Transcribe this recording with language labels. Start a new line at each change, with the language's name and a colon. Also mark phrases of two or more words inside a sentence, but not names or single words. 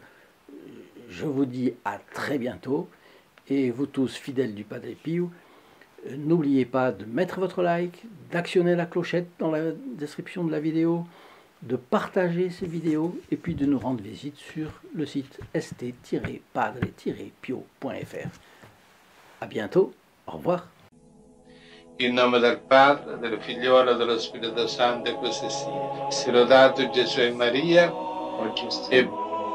French: Je vous dis à très bientôt, et vous tous fidèles du Padre Pio, n'oubliez pas de mettre votre like, d'actionner la clochette dans la description de la vidéo, de partager ces vidéos et puis de nous rendre visite sur le site st-padre-pio.fr. À bientôt, au revoir.
Italian: In nome del Padre, del Figliolo e dello Spirito Santo, e così sia. Sia lodato Gesù e Maria, e